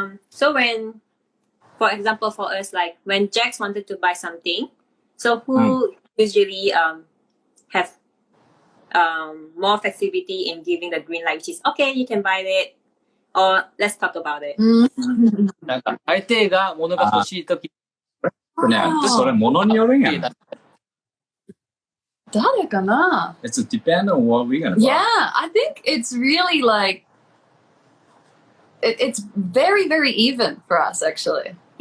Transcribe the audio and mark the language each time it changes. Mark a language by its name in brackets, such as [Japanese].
[English] So when, for example, for us, like when Jax wanted to buy something, so who usually have more flexibility in giving the green light, which is okay, you can buy it, or let's talk about it. [Japanese] なんか、相手が物が欲しいとき、ね、それ物によるんやな。誰かな? [English] It's depend on what we're gonna buy. Yeah, I think it's really like it's very, very even for us, actually.